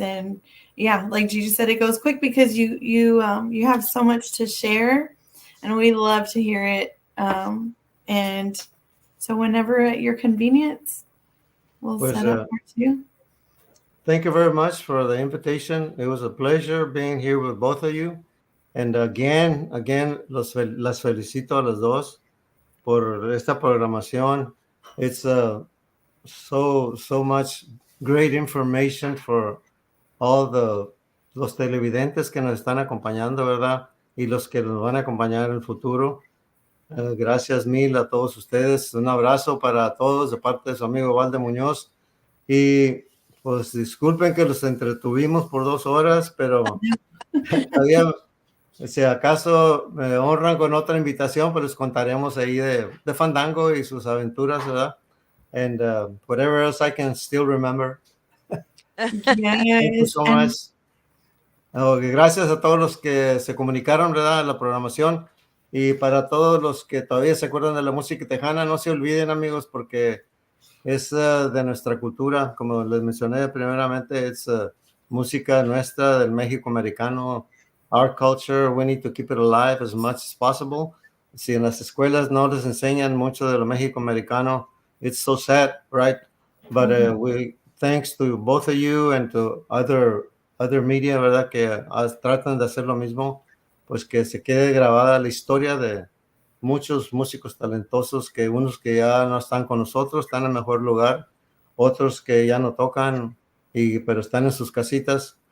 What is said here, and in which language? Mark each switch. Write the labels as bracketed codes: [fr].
[en] And yeah, like Gigi said, it goes quick because you have so much to share, and we love to hear it. And so whenever at your convenience, we'll set up part 2. thank you very much for the invitation. It was a pleasure being here with both of you. And again, [es] las felicito a los dos por esta programación. [en] It's so much great information for all [es] los televidentes que nos están acompañando, ¿verdad? Y los que nos van a acompañar en el futuro. Gracias mil a todos ustedes. Un abrazo para todos de parte de su amigo Balde Muñoz. Y pues disculpen que los entretuvimos por 2 horas, pero todavía, si acaso me honran con otra invitación, pues les contaremos ahí de Fandango y sus aventuras, ¿verdad? [en] And whatever else I can still remember. Thank you Yes. so much. [es] Gracias a todos los que se comunicaron, ¿verdad? En la programación. Y para todos los que todavía se acuerdan de la música tejana, no se olviden, amigos, porque es de nuestra cultura. Como les mencioné primeramente, es música nuestra del México americano. [en] Our culture, we need to keep it alive as much as possible. [es] Si en las escuelas no les enseñan mucho de lo México americano, [en] it's so sad, right? But we, thanks to both of you and to other media, [es] ¿verdad? Que tratan de hacer lo mismo, pues que se quede grabada la historia de muchos músicos talentosos, que unos que ya no están con nosotros, están en mejor lugar, otros que ya no tocan, pero están en sus casitas.